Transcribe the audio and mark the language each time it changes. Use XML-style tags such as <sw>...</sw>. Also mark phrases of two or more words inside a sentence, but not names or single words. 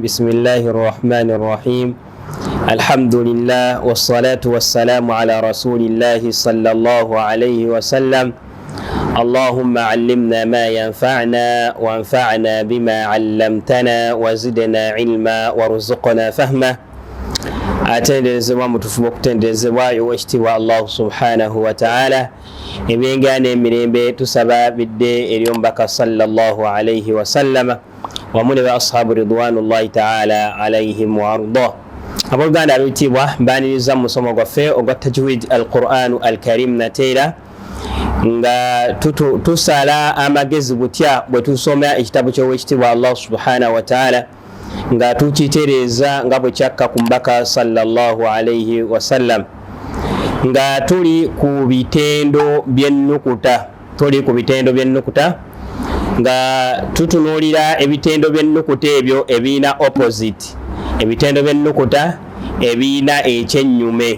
<ar>بسم الله الرحمن الرحيم. الحمد لله والصلاة والسلام على رسول الله صلى الله عليه وسلم. اللهم علمنا ما ينفعنا وانفعنا بما علمتنا وزدنا علما وارزقنا فهما.</ar> <lg>atenderezebwa mutufuba okutenderezebwa owekitiibwa</lg> <ar>الله سبحانه وتعالى.</ar> <lg>Ebyengana emirembe tusaba bidde eri omubaka</lg> <ar>صلى الله عليه وسلم</ar> <lg>wamu ne</lg> <ar>أصحاب رضوان الله تعالى عليهم وأرضاه.</ar> <lg>Abooluganda ab'ekitiibwa mbaniriza mu musomo gwaffe ogwa</lg> <ar>تجويد القرآن الكريم</ar> <lg>nateera nga tusala amagezi butya bwe tusoma ekitabo ky'owekitiibwa</lg> <ar>الله سبحانه وتعالى</ar> <lg>nga tukitereeza nga bwe kyakka ku mbaka</lg> <ar>صلى الله عليه وسلم,</ar> <lg>nga tuli ku bitendo by'ennukuta nga tutunuulira ebitendo by'ennukuta ebyo ebiina opposite, ebitendo by'ennukuta ebiina ekyennyume.</lg>